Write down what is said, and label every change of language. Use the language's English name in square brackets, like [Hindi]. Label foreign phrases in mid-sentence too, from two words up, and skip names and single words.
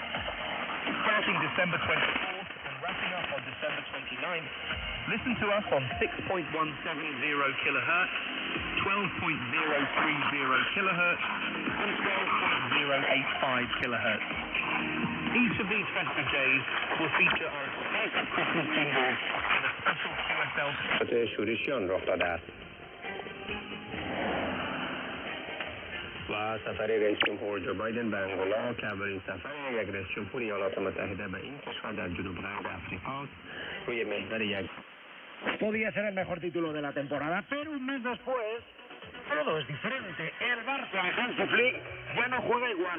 [English] Starting December 24th and wrapping up on December 29th, listen to us on 6.170 kilohertz, 12.030 kilohertz, and 12.085 kilohertz. Each of these festive days will feature our exclusive Christmas jingles and a special QSL. [Persian] و سفر رئیس جمهور جو بایدن به انگولا که اولین سفر یک رئیس جمهور ایالات متحده به این کشور در جنوب غرب آفریقا است روی محور یک [Spanish] Podía ser el mejor título de la temporada, pero un mes después todo es diferente. El Barça en Hansi Flick ya no juega igual.